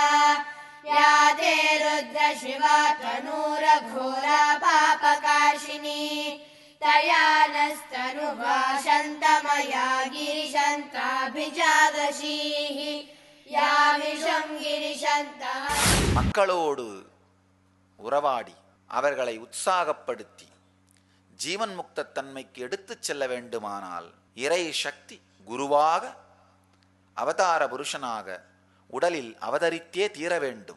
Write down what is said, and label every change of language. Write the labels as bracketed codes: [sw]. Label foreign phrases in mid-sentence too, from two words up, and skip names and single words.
[sa] या ते रुद्र शिवा तनूरघोरा पापकाशिनी तया नस्तनुभाषन्तमया गिरिशन्ताभिजागशीः या विषं गिरिशन्तः। [ta] மக்களோடு உறவாடி அவர்களை உற்சாகப்படுத்தி ஜீவன் முக்த தன்மைக்கு எடுத்துச் செல்ல வேண்டுமானால் இறை சக்தி குருவாக அவதார புருஷனாக உடலில் அவதரித்தே தீர வேண்டும்.